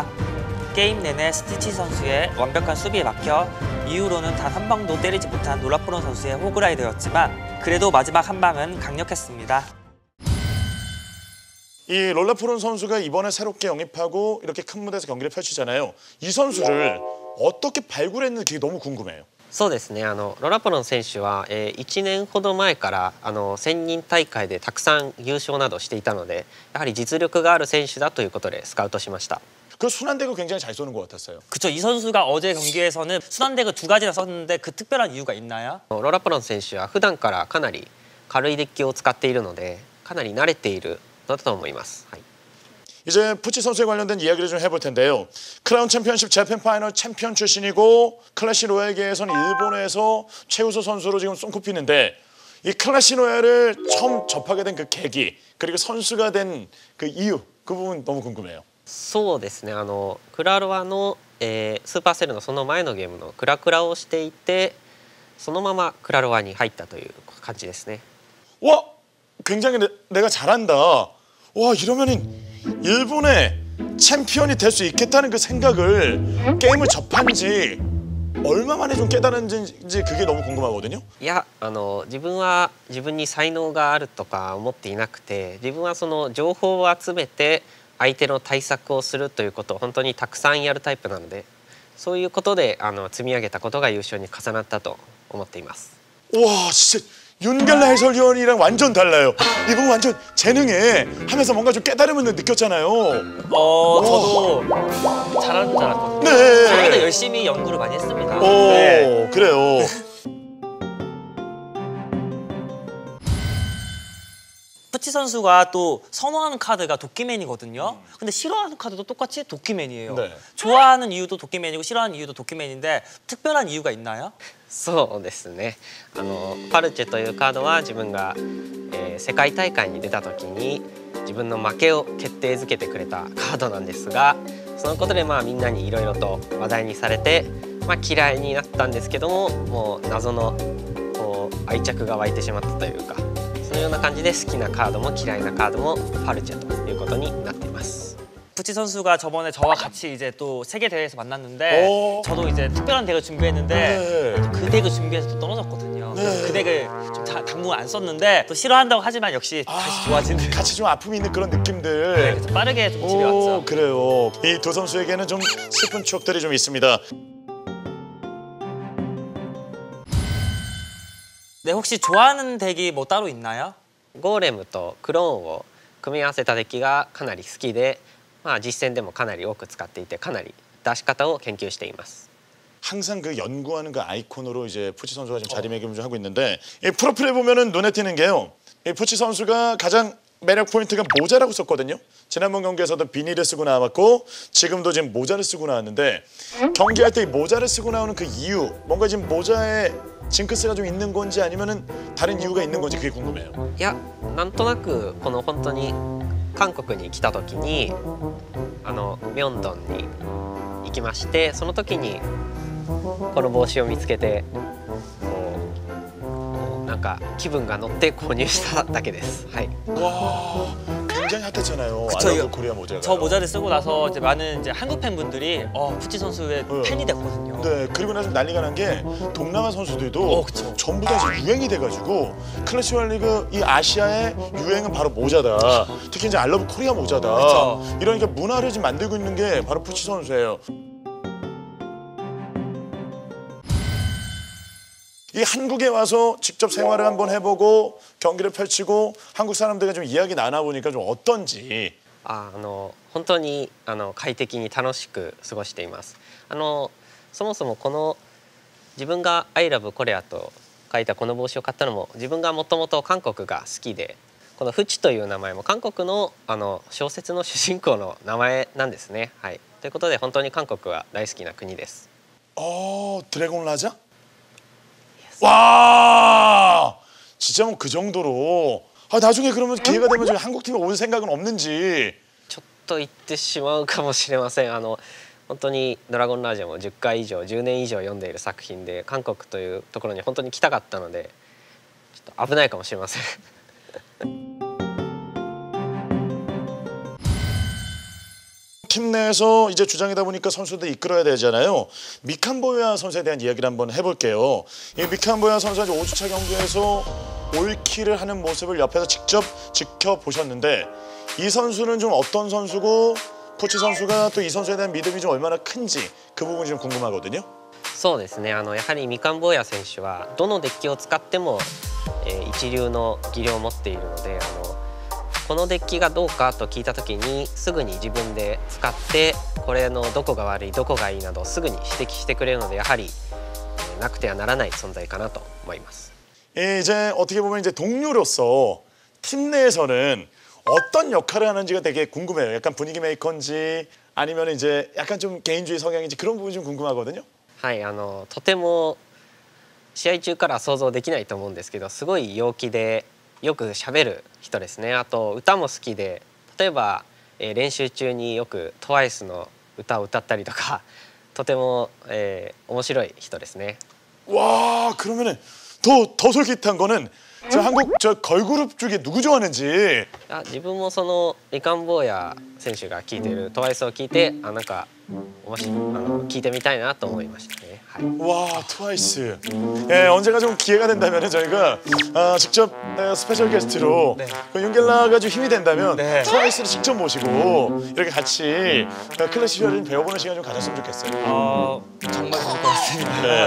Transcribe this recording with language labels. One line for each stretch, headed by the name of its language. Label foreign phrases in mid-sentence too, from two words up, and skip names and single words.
Korean: 게임 내내 스티치 선수의 완벽한 수비에 막혀 이후로는 단 한 방도 때리지 못한 놀라프론 선수의 호그라이더였지만 그래도 마지막 한 방은 강력했습니다. 이 롤라프론 선수가 이번에 새롭게 영입하고 이렇게 큰 무대에서 경기를 펼치잖아요. 이 선수를 어떻게 발굴했는지 그게 너무 궁금해요.
Japanese: そうですね、ロラポロン選手は、1年ほど前から専任大会でたくさん優勝などしていたので、やはり実力がある選手だということでスカウトしました。
Korean: 그 순환덱을 굉장히 잘 쏘는 것 같았어요. 그쵸, 이 선수가 어제 경기에서는 순환덱을 2가지나 썼는데 그 특별한 이유가 있나요?
Japanese: ロラポロン選手は普段からかなり軽いデッキを使っているので、かなり慣れているのだと思います。はい
Korean: 이제 푸치 선수에 관련된 이야기를 좀 해볼 텐데요. 크라운 챔피언십 재팬 파이널 챔피언 출신이고 클래시 로얄계에서는 일본에서 최우수 선수로 지금 손꼽히는데 이 클래시 로얄을 처음 접하게 된 그 계기 그리고 선수가 된 그 이유 그 부분 너무 궁금해요.
Japanese: そうですね、クラロワの、スーパーセルのその前のゲームのクラクラをしていてそのままクラロワに入ったという感じですね。
Korean: 와, 굉장히 내가 잘한다. 와, 이러면은 일본의 챔피언이 될 수 있겠다는 그 생각을 게임을 접한 지 얼마 만에 좀 깨달았는지 그게 너무 궁금하거든요.
Japanese: いや、自分は自分に才能があるとか思っていなくて、自分はその情報を集めて相手の対策をするということを本当にたくさんやるタイプなので、そういうことで積み上げたことが優勝に重なったと思っています。
Korean: 와, 진짜 윤갈라 해설위원이랑 완전 달라요. 이분 완전 재능에 하면서 뭔가 좀 깨달음을 느꼈잖아요. 저도 잘하는 줄 알았거든요. 네. 저희도 열심히 연구를 많이 했습니다. 오, 네. 그래요. 푸치 선수가 또 선호하는 카드가 도끼맨이거든요. 근데 싫어하는 카드도 똑같이 도끼맨이에요. 네. 좋아하는 이유도 도끼맨이고 싫어하는 이유도 도끼맨인데 특별한 이유가 있나요?
Japanese: そうですね、パルチェというカードは自分が、世界大会に出た時に自分の負けを決定づけてくれたカードなんですが、そのことでみんなにいろいろと話題にされて、嫌いになったんですけども、もう謎のこう愛着が湧いてしまったというか、そのような感じで好きなカードも嫌いなカードもパルチェということになっています。
Korean: 푸치 선수가 저번에 저와 같이 이제 또 세계 대회에서 만났는데 저도 이제 특별한 덱을 준비했는데 그 덱을 준비해서 또 떨어졌거든요. 그래서 그 덱을 좀 당분간 안 썼는데 또 싫어한다고 하지만 역시 다시 좋아지는. 같이 좀 아픔이 있는 그런 느낌들. 네, 그래서 빠르게 좀 집에 왔죠. 그래요. 이 두 선수에게는 좀 슬픈 추억들이 좀 있습니다. 네, 혹시 좋아하는 덱이 뭐 따로 있나요?
Japanese: ゴーレムとクローンを組み合わせたデッキがかなり好きで、実戦でもかなり多く使っていてかなり出し方を研究しています。
Korean: 항상 그 연구하는 그 아이콘으로 이제 푸치 선수가 지금 자리매김을 좀 하고 있는데 이 프로필에 보면은 눈에 띄는 게요. 이 푸치 선수가 가장 매력 포인트가 모자라고 썼거든요. 지난번 경기에서도 비닐을 쓰고 나왔고 지금도 지금 모자를 쓰고 나왔는데 경기할 때 이 모자를 쓰고 나오는 그 이유 뭔가 지금 모자에 징크스가 좀 있는 건지 아니면은 다른 이유가 있는 건지 그게 궁금해요.
Japanese: いや、なんとなくこの本当に韓国に来た時にミョンドンに行きまして、その時にこの帽子を見つけてなんか気分が乗って購入しただけです。はい。
Korean: 와, 굉장히 핫했잖아요. 그쵸, 아랍 코리아 모자가. 저 모자를 쓰고 나서 이제 많은 이제 한국 팬분들이 푸치 선수의 팬이 됐거든요. 네, 그리고 나서 난리가 난 게 동남아 선수들도 그쵸. 전부 다 이제 유행이 돼가지고 클래시 월리그 이 아시아의 유행은 바로 모자다. 특히 이제
English: I love Korea
Korean: 모자다. 그쵸. 이러니까 문화를 지금 만들고 있는 게 바로 푸치 선수예요. 이 한국에 와서 직접 생활을 한번 해보고 경기를 펼치고 한국 사람들과 좀 이야기 나눠보니까 좀 어떤지.
Japanese: 本当に快適に楽しく過ごしています。そもそもこの自分が
English: 「I love
Japanese: コレア」と書いたこの帽子を買ったのも自分がもともと韓国が好きで、このフチという名前も韓国の小説の主人公の名前なんですね。はい、ということで本当に韓国は大好きな国です。
Korean: 드래곤 라자? 와, 진짜 뭐 그 정도로. 나중에 그러면 기회가 되면 저희 한국 팀에 올 생각은 없는지.
Japanese: ちょっと言ってしまうかもしれません。本当に「ドラゴンラジオ」も10回以上10年以上読んでいる作品で、韓国というところに本当に来たかったのでちょっと危ないかもしれません。
Korean: 팀 내에서 이제 주장이다 보니까 선수들 이끌어야 되잖아요. 미칸보야 선수에 대한 이야기를 한번 해볼게요. 이 미칸보야 선수가 5주차 경기에서 올킬을 하는 모습을 옆에서 직접 지켜보셨는데 이 선수는 좀 어떤 선수고 푸치 선수가 또 이 선수에 대한 믿음이 좀 얼마나 큰지 그 부분이 좀 궁금하거든요.
Japanese: そうですね。やはりみかん坊や選手はどのデッキを使っても、一流の技量を持っているので、このデッキがどうかと聞いた時にすぐに自分で使ってこれのどこが悪いどこがいいなどすぐに指摘してくれるので、やはりなくてはならない存在かなと思います。
Korean: 이제 어떻게 보면 이제 동료로서 팀 내에서는 어떤 역할을 하는지가 되게 궁금해요. 약간 분위기 메이커인지 아니면 이제 약간 좀 개인주의 성향인지 그런 부분이 좀 궁금하거든요.
Japanese: はい、とても試合中から想像できないと思うんですけど、すごい陽気でよく喋る人ですね。あと歌も好きで、例えば、練習中によく TWICE の歌を歌ったりとか、とても、面白い人ですね。
Korean: 와, 그러면은 더 솔깃한 거는 저 한국 저 걸그룹 중에 누구 좋아하는지.
Japanese: 自分もそのみかん坊や選手が聴いてる TWICE を聞いて、なんか聞いてみたいなと思いましたね。はい。
Korean: 와, 트와이스. 예, 언제가 좀 기회가 된다면 저희가 직접 스페셜 게스트로 그 윤겔라가 좀 힘이 된다면 트와이스를 직접 모시고 이렇게 같이 클래식을 좀 배워보는 시간 좀 가졌으면 좋겠어요. 정말 좋을 것 같습니다.